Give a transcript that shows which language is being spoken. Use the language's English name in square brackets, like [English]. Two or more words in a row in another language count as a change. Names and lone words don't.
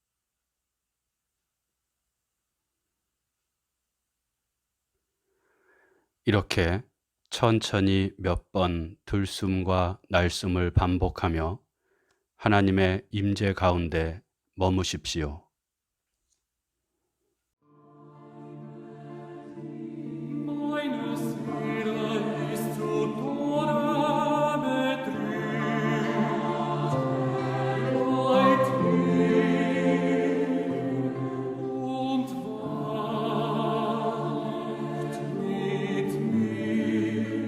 [Korean] 이렇게 천천히 몇 번 들숨과 날숨을 반복하며 하나님의 임재 가운데 머무십시오. [German] Meine Seele ist zu Tode betrübt, weit und wacht mit mir.